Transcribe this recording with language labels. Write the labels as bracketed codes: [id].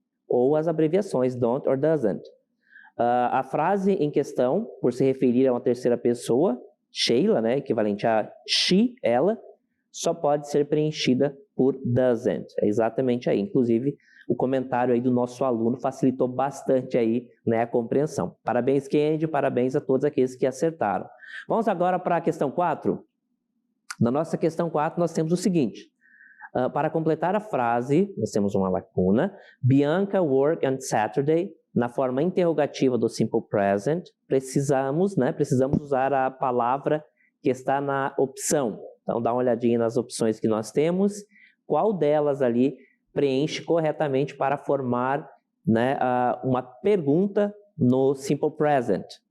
[pt] Ou as abreviações don't or doesn't. A frase em questão, por se referir a uma terceira pessoa, Sheila, né, equivalente a she, ela, só pode ser preenchida por doesn't. É exatamente aí. Inclusive, o comentário aí do nosso aluno facilitou bastante aí, né, a compreensão. Parabéns, Kennedy, parabéns a todos aqueles que acertaram. Vamos agora para a questão 4. Na nossa questão 4, nós temos o seguinte. Para completar a frase, nós temos uma lacuna. [en] Bianca worked on Saturday. [pt] Na forma interrogativa do simple present, precisamos usar a palavra que está na opção. Então, dá uma olhadinha nas opções que nós temos. Qual delas ali preenche corretamente para formar, né, uma pergunta no simple present?